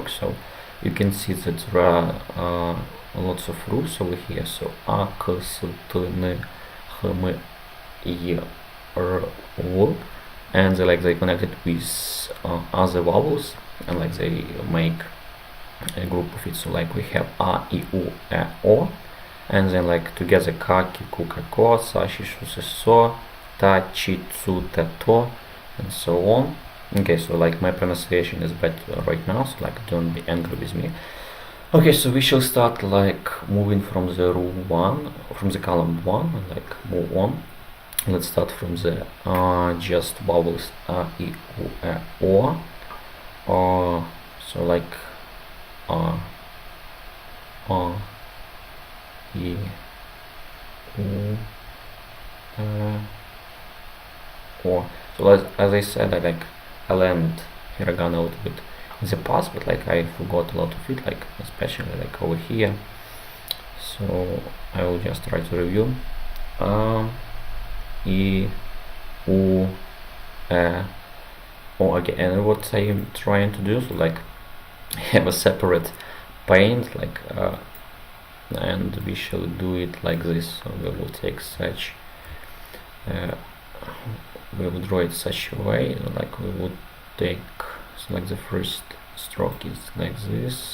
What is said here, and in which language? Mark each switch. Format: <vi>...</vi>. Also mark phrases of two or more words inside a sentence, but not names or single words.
<en>So you can see that there are lots of rules over here. So a, k, s, t, n, h, m, y, r, w, and they connected with other vowels, and like they make a group of it. So like we have a, i, u, e, o, and then like together ka, ki, ku, ka, ko, sa, shi, shu, se, so, ta, chi, tsu, te, to, and so on. Okay, so like my pronunciation is bad right now, so like don't be angry with me. Okay, so we shall start like moving from the rule 1, from the column 1, and like move on. Let's start from the just vowels a, i, u, e, o. So like a, i, u, o. So as I said, I learned hiragana a little bit in the past, but like I forgot a lot of it, like especially like over here. So I will just try to review. I, u, e, o again. And what I'm trying to do, so like have a separate paint, like and we shall do it like this. So we will take such. We will draw it such a way, like we would take, so like the first stroke is like this.</en>